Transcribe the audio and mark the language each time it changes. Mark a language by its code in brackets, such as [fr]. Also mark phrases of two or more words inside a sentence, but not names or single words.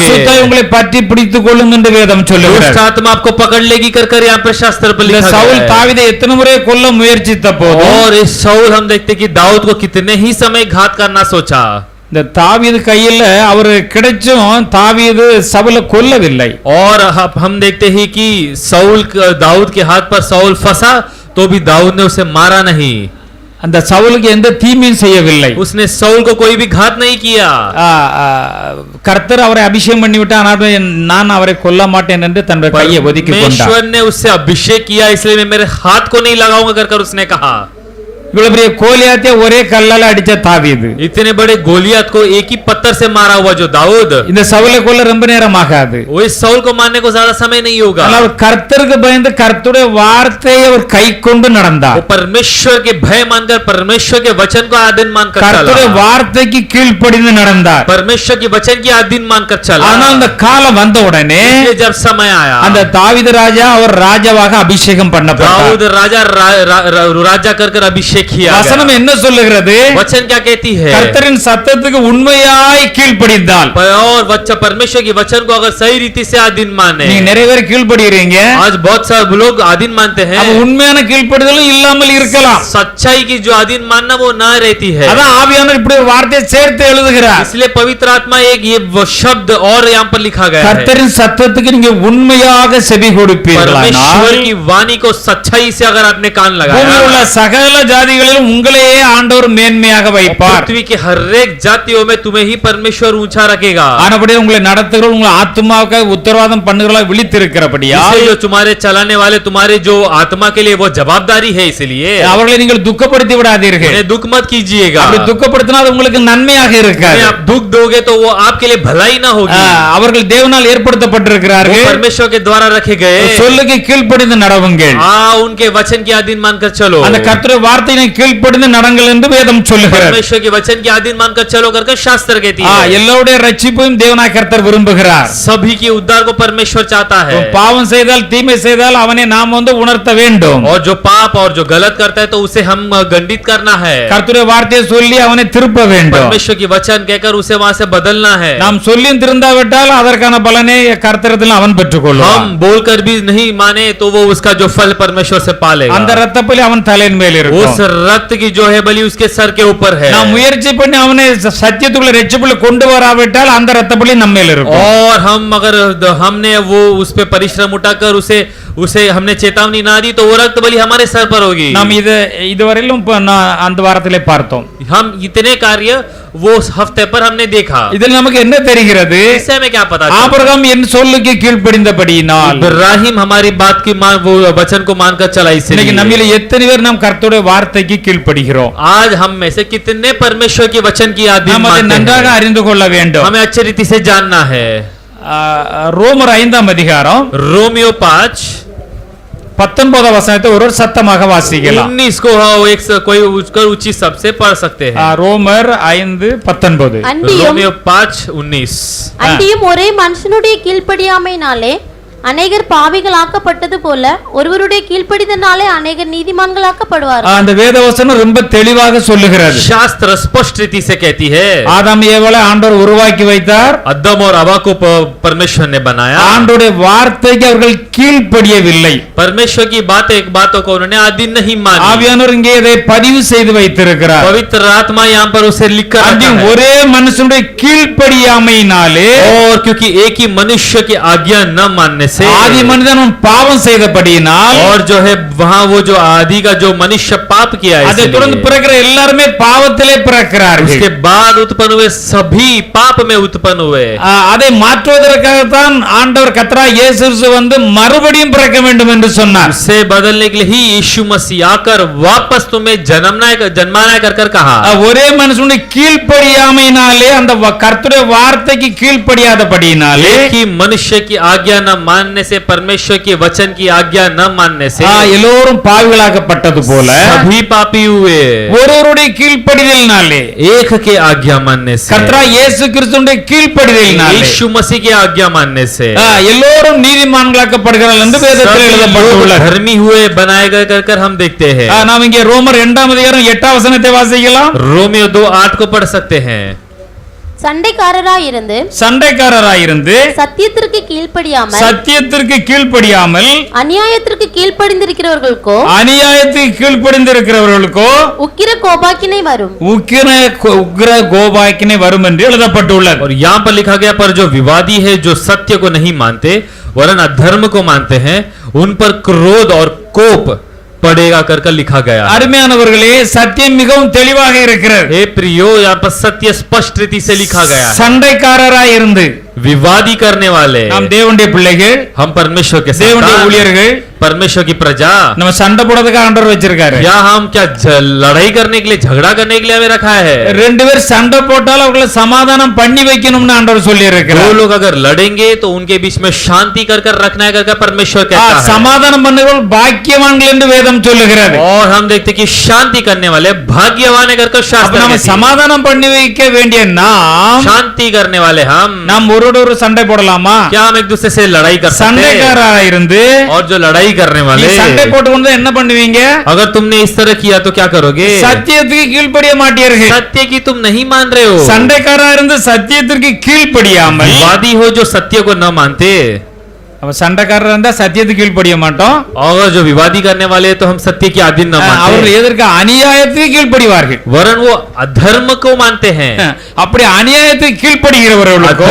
[ta] அசுத்தாய் உங்களை பற்றி பிடித்துக் கொள்ளும் என்று வேதம் சொல்லுகிறது. [hi] दुष्ट आत्मा आपको पकड़ लेगी कर कर यहाँ पर शास्त्र पर लिखा சவுல் गया है। [ta] தாவீதை எத்தனை முறை கொல்ல முயற்சித்த போது [hi] और इस साउल हम देखते कि दाऊद को कितने ही समय घात करना सोचा। [ta] இந்த தாவீது கையில அவர் கிடைச்சும் தாவீது சவுலை கொல்லவில்லை. [hi] और हम देखते ही कि साउल दाऊद के हाथ पर साउल फंसा तो भी दाऊद ने उसे मारा नहीं। [ta] அந்த சவுலுக்கு எந்த தீமையும் செய்யவில்லை. [hi] उसने साउल को कोई भी घात नहीं किया। [ta] கர்த்தர் அவரை அபிஷேகம் பண்ணி விட்டார். நான் அவரை கொல்ல மாட்டேன் என்று தன்னுடைய கையை ஒதுக்கி கொண்டார். [hi] परमेश्वर ने उससे अभिषेक किया इसलिए मैं मेरे हाथ को नहीं लगाऊंगा कर कर उसने कहा। [ta] இவ்வளவு பெரிய கோலியாத்தை ஒரே கல்லால அடிச்ச தாவீது. [hi] इतने बड़े गोलियत को एक ही पत्थर से मारा हुआ जो दाऊद, [ta] இந்த சவுலை கொல்ல ரொம்ப நேரம் ஆகாது. [hi] वो इस साउल को मारने को ज्यादा समय नहीं होगा. [ta] ஆனால் அவர் கர்த்தருக்கு பயந்து கர்த்தருடைய வார்த்தையை அவர் கை கொண்டு நடந்தார். [hi] वो परमेश्वर के भय मानकर परमेश्वर के वचन को आधीन मानकर [ta] கர்த்தருடைய [hi] चला. [ta] வார்த்தைக்கு கீழ்ப்படிந்து நடந்தார். [hi] परमेश्वर के वचन की आधीन मानकर चला. [ta] ஆனால் அந்த காலம் வந்த உடனே [hi] इसलिए जब समय आया, [ta] அந்த தாவீது ராஜா அவர் ராஜாவாக அபிஷேகம் பண்ணப்பட்டார். [hi] दाऊद राजा राजा कर अभिषेक किया [ta] வசனம் [hi] गया. [ta] என்ன சொல்லுகிறது? [hi] वचन क्या कहती है? [ta] கர்த்தரின் சத்தத்துக்கு உண்மையாய் கீழ்ப்படிந்தால், [hi] और बच्चा परमेश्वर के वचन को अगर सही रीति से आधीन माने, [ta] நீங்க நிறைய பேர் கீழ்ப்படுகிறீங்க. [hi] आज बहुत सारे लोग आधीन मानते हैं, [ta] அப்ப உண்மையான கீழ்ப்படிதலும் இல்லாமல் இருக்கலாம். [hi] सच्चाई की जो आधीन मानना वो ना रहती है. [ta] அதான் ஆவியானவர் இப்படி ஒரு வார்த்தையை சேர்த்து எழுதுகிறார். [hi] इसलिए पवित्र आत्मा एक ये वो शब्द और यहाँ पर लिखा गया है, [ta] கர்த்தரின் சத்தத்துக்கு நீங்க உண்மையாக செவி கொடுப்பீர்களானால், [hi] परमेश्वर की वाणी को सच्चाई से अगर आपने कान [ta] பூமியில் உள்ள [hi] लगाया, [ta] சகல ஜாதிகளிலும் உங்களையே ஆண்டவர் மேன்மையாக வைப்பார். [hi] पृथ्वी के हर एक जातियों में तुम्हें ही परमेश्वर ऊंचा रखेगा. [ta] ஆனபடியே உங்களை நடத்துகிற உங்களை ஆத்மாவுக்கு உத்தரவாதம் பண்ணுகிறவர்களாக விழித்திருக்கிறபடியா [hi] इसलिए जो तुम्हारे चलाने वाले तुम्हारे जो आत्मा के लिए वो जवाबदारी है, इसलिए [ta] அவர்களை நீங்கள் துக்கப்படுத்தி விடாதீர்கள். [hi] उन्हें दुख मत कीजिएगा. [ta] அப்படி துக்கப்படுத்தினா அது உங்களுக்கு நன்மையாக இருக்காது. [hi] आप दुख दोगे तो वो आपके लिए भलाई ना होगी. [ta] அவர்கள் தேவனால் ஏற்படுத்தப்பட்டிருக்கிறார்கள். [hi] वो परमेश्वर के द्वारा रखे गए. [ta] சொல்லுக்கு கீழ்ப்படிந்து நடவுங்கள். [hi] उनके वचन की आधीन मानकर चलो. [ta] அந்த கர்த்தருடைய வார்த்தையை கீழ்ப்படிந்து நடங்கள் என்று வேதம் சொல்லுகிறது. [hi] परमेश्वर के वचन की आधीन मानकर चलो करके शास्त्र कहती है. [ta] எல்லாருடைய ரட்சிப்பையும் தேவனாய் கர்த்தர் விரும்புகிறார். [hi] सभी के उद्धार को परमेश्वर चाहता है. [ta] பாவம் செய்தால் தீமை செய்தால் அவனை நாம் உணர்த்த வேண்டும். [hi] और जो पाप और जो गलत करता है तो उसे हम गंडित करना है. [ta] கர்த்தருடைய வார்த்தையை சொல்லி அவனை திருப்ப வேண்டும். [hi] परमेश्वर की वचन कहकर उसे वहां से बदलना है. [ta] நாம் சொல்லியும் திருந்தாவிட்டால் அதற்கான பலனை கர்த்தரிடத்தில் அவன் பெற்றுக்கொள்வான். [hi] हम बोलकर भी नहीं माने तो वो उसका जो फल परमेश्वर से पालेगा. [ta] அந்த இரத்தப்பலி அவன் தலையின் மேல் இருக்கும். [hi] उस रक्त की जो है बलि उसके सर के ऊपर है. [ta] நாம் முயற்சி பண்ணி அவனை சத்தியத்துக்குள்ள ரட்சிப்புல கொண்டு வராவிட்டால் அந்த இரத்தப்பலி நம்ம மேல் இருக்கும். [hi] और हम अगर हमने वो उस पे परिश्रम उठाकर उसे हमने चेतावनी ना दी तो वो रक्त बलि हमारे सर पर होगी. [ta] நாம் இதுவரையிலும் அந்த வாரத்திலே பார்த்தோம். [hi] हम इतने कार्य वो हफ्ते पर हमने देखा. [ta] இதில் நமக்கு என்ன தெரிகிறது? [hi] इससे हमें क्या पता? [ta] ஆபிரகாம் என் சொல்லுக்கு கீழ்ப்படிந்தபடியினால் [hi] इब्राहिम हमारी बात की वो वचन को मानकर चला. [ta] இன்னைக்கு [hi] इसलिए [ta] நம்மில எத்தனை பேர் நாம் கர்த்தருடைய வார்த்தைக்கு கீழ்ப்படுகிறோம்? [hi] आज हम में से कितने परमेश्वर के वचन की आधीन [ta] நாம் அதை [hi] मानते [ta] நன்றாக [hi] हैं? [ta] அறிந்து கொள்ள வேண்டும். [hi] हमें अच्छी रीति से जानना है. [ta] ரோமர் 5ஆம் அதிகாரம் [hi] रोमियो 5 [ta] 19 வசனத்தை ஒரு சத்தமாக வாசிக்கலாம். [hi] 19 को एक कोई उसका उचित सबसे पढ़ सकते हैं. [ta] ரோமர் 5:19. [hi] रोमियो 5:19. [ta] அன்றியும் ஒரே மனுஷனுடைய கீழ்ப்படியாமையினாலே அநேகர் பாவிகளாக்கப்பட்டது போல ஒருவருடைய கீழ்ப்படிதனாலே அநேகர் நீதிமான்களாக்கப்படுவார்கள். அந்த வேதவசனம் ரொம்ப தெளிவாக சொல்லுகிறது. [hi] शास्त्र स्पष्ट रीति से कहती है, [ta] ஆதாம் ஏவாளை ஆண்டவர் உருவாக்கி வைத்தார். [hi] अदम और हवा को परमेश्वर ने बनाया. [ta] ஆண்டவருடைய வார்த்தைக்கு அவர்கள் கீழ்ப்படியவில்லை. [hi] परमेश्वर की बातों को उन्होंने आधीन नहीं मानी. [ta] ஆவியானவர் இங்கே இதை பதிவு செய்து வைத்திருக்கிறார். [hi] पवित्र आत्मा यहाँ पर उसे लिख कर रखा है. [ta] ஒரே மனுஷனுடைய கீழ்ப்படியாமையினாலே, [hi] और क्योंकि एक ही मनुष्य की आज्ञा न मानने से, [ta] ஆதி மனிதன் பாவம் செய்தபடியினால், [hi] और जो है वहाँ वो जो आदि का जो मनुष्य पाप किया है, [ta] அதை தொடர்ந்து பிறக்கிற எல்லாருமே பாவத்திலே பிறக்கிறார்கள். [hi] उसके बाद उत्पन्न हुए सभी पाप में उत्पन्न हुए. [ta] அதை माற்றுவதற்காகத்தான் ஆண்டவர் கர்த்தராகிய இயேசு கிறிஸ்து வந்து மறுபடியும் பிறக்க வேண்டும் என்று சொன்னார். [hi] उसे बदलने के लिए ही यीशु मसीह आकर वापस तुम्हें जन्माना कर कहा. [ta] ஒரே மனுஷனுடைய கீழ்ப்படியாமையினாலே, அந்த கர்த்தருடைய வார்த்தைக்கு கீழ்ப்படியாதபடியினாலே, [hi] एक ही मनुष्य की आज्ञा न मानने से, परमेश्वर के वचन की आज्ञा न मानने से [ta] எல்லோரும் பாவிகளாக்கப்பட்டது போல [hi] सभी पापी हुए. [ta] ஒருவருடைய கீழ்ப்படிதலினாலே, [hi] एक के आज्ञा मानने से, [ta] கர்த்தராகிய இயேசு கிறிஸ்துவினுடைய கீழ்ப்படிதலினாலே [hi] यीशु मसीह की आज्ञा मानने से [ta] எல்லோரும் நீதிமான்களாக்கப்படுகிறார்கள் என்று வேதத்தில் எழுதப்பட்டுள்ளது. [hi] धर्मी हुए बनाए गए कर हम देखते हैं. [ta] நாம் இங்கே ரோமர் 2ஆம் அதிகாரம் 8ஆம் வசனத்தை வாசிக்கலாம். [hi] रोमियो 2:8 को पढ़ सकते हैं. [ta] சண்டைக்காரராயிருந்து சத்தியத்திற்கு கீழ்ப்படியாமல் அநியாயத்திற்கு கீழ்ப்படிந்திருக்கிறவர்களுக்கோ உக்கிர கோபாக்கினை வரும் என்று எழுதப்பட்டுள்ளது. [hi] और यहाँ पर लिखा गया, पर जो विवादी है, जो सत्य को नहीं मानते वरन अधर्म को मानते हैं, उन पर क्रोध और कोप पड़ेगा कर लिखा गया. [ta] அருமையானவர்களே, சத்தியம் மிகவும் தெளிவாக இருக்கிறது. [hi] हे प्रियो, यहाँ पर सत्य स्पष्ट रीति से लिखा गया है. [ta] சண்டைக்காரராய் இருந்து [hi] विवादी करने वाले, [ta] நாம் தேவனுடைய பிள்ளைகள், [hi] हम परमेश्वर के [ta] தேவனுடைய [hi] संतान, [ta] ஊழியர்கள், [hi] परमेश्वर की प्रजा, [ta] நம்ம சண்டை போடுறதுக்கு ஆண்டவர் வச்சிருக்காரு. [hi] या हम क्या लड़ाई करने के लिए, झगड़ा करने के लिए हमें रखा है? [ta] ரெண்டு பேர் சண்டை போட்டாலும் அவங்களை சமாதானம் பண்ணி வைக்கணும்னு ஆண்டவர் சொல்லி [hi] दो [ta] இருக்கிறார். [hi] लोग अगर लड़ेंगे तो उनके बीच में शांति कर कर रखना है, कर परमेश्वर कहता है। [ta] சமாதானம் பண்ணுகிறவர்கள் பாக்கியவான்கள் என்று வேதம் சொல்லுகிறது. [hi] और हम देखते हैं कि शांति करने वाले भाग्यवान है कर [ta] அப்ப [hi] शास्त्र [ta] நம்ம [hi] कहती है। [ta] சமாதானம் பண்ணி வைக்க வேண்டிய நாம் [hi] शांति करने वाले हम [ta] ஒருவரோடு சண்டை போடலாமா? [hi] क्या हम एक दूसरे से लड़ाई कर सकते हैं? [ta] சண்டைக்காரரா இருந்து [hi] और जो लड़ाई करने [ta] நீ [hi] वाले, [ta] சண்டை போட்டுக்கொண்டு என்ன பண்ணுவீங்க? [hi] अगर तुमने इस तरह किया तो क्या करोगे? [ta] சத்தியத்துக்கு கீழ்ப்படிய மாட்டீர்கள். [hi] सत्य की तुम नहीं मान रहे हो। [ta] சண்டைக்காரரா இருந்து சத்தியத்திற்கு கீழ்ப்படியாமல், [hi] विवादी हो जो सत्य को न मानते, [ta] அப்ப சண்டைக்காரரா இருந்தா சத்தியத்துக்கு கீழ்ப்படிய மாட்டோம். [hi] और जो विवादी करने वाले हैं तो हम सत्य के अधीन न [ta] அவர்கள் [hi] मानते, [ta] எதற்கு அநியாயத்துக்கு கீழ்ப்படிவார்கள். [hi] वरन वो अधर्म को मानते हैं। [ta] அப்படி அநியாயத்துக்கு கீழ்ப்படுகிறவர்களுக்கோ